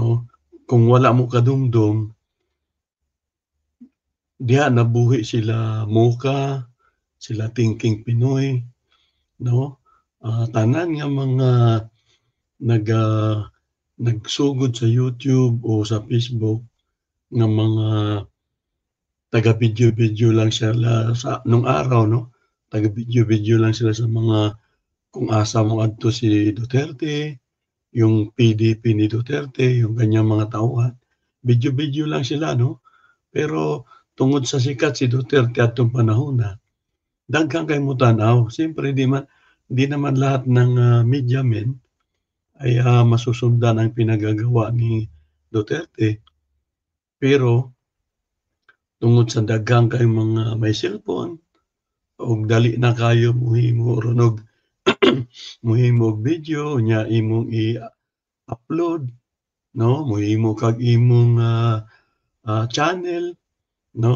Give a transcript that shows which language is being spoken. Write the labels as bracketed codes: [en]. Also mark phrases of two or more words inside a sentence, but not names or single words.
[ceb] Kung wala mo kadumdum, diha nabuhi sila Mocha, sila Thinking Pinoy 'no. Tanan nga mga nag, nagsugod sa YouTube o sa Facebook nga mga taga-video-video lang sila [tl] sa nung araw [ceb] 'no, taga-video-video lang sila sa mga kung asa moadto si Duterte, [tl] yung PDP ni Duterte, yung ganiyang mga tauhan. [ceb] Video-video lang sila 'no, pero tungod sa sikat si Duterte atong panahona, daghan kay mo-tan-aw. [tl] Siyempre di naman lahat ng, media men ay, masusundan ang pinagagawa ni Duterte. [ceb] Pero tungod sa daghang kayong mga may cellphone ug dali na kayo mohimo ron og mohimo og video nya imong i-upload, no? Mohimo kag imong, channel, no?